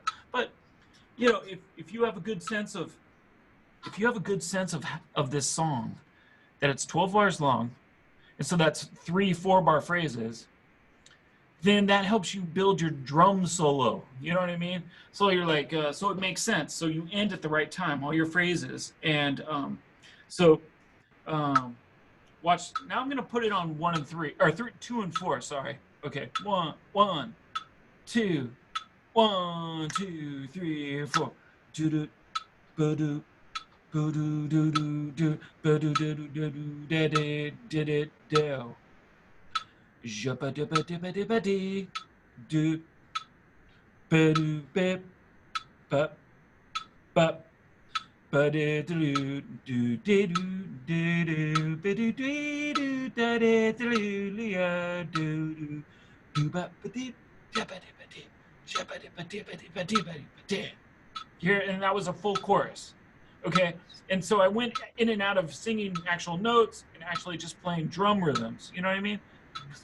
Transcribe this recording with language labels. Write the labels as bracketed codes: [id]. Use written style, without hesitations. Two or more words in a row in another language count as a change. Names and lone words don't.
[en] But if you have a good sense of this song, that it's 12 bars long, and so that's 3 4-bar phrases, then that helps you build your drum solo. You know what I mean? So you're like, so it makes sense. So you end at the right time, all your phrases. And so watch. Now I'm going to put it on 1 and 3, or 2 and 4. Sorry. Okay. 1, 1, 2, 1, 2, 3, 4. Do do do do do do do do do do do do do do do do. Jabba dibba dibba dibba dee do ba do bip ba ba ba do do do do do do ba do do da da do do do ba ba dee jabba dibba dee jabba dibba dibba dibba dibba dibba. Here, and that was a full chorus. Okay, and so I went in and out of singing actual notes and actually just playing drum rhythms. You know what I mean?